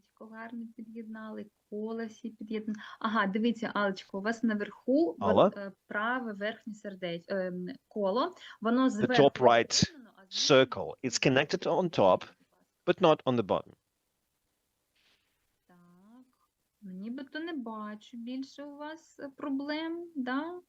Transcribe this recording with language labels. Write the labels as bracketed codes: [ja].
[uk] Гарно під'єднали, коло всі під'єднали. Ага, дивіться, Алечко, у вас наверху праве верхнє коло, воно зверху [en] the top right circle. It's connected on top, but not on the bottom. [uk] Так, нібито не бачу більше у вас проблем, да?